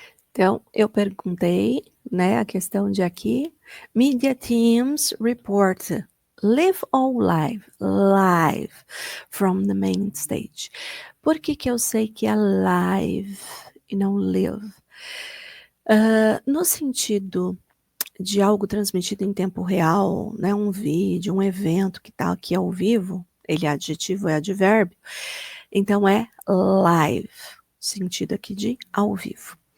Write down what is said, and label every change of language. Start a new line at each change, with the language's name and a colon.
Portuguese: Então, eu perguntei, né, a questão de aqui.
English: Media teams report live or live? Live from the main stage.
Portuguese: Por que eu sei que é live e não live? No sentido de algo transmitido em tempo real, né, um vídeo, um evento que está aqui ao vivo, Ele é adjetivo, é advérbio. Então, é live, sentido aqui de ao vivo.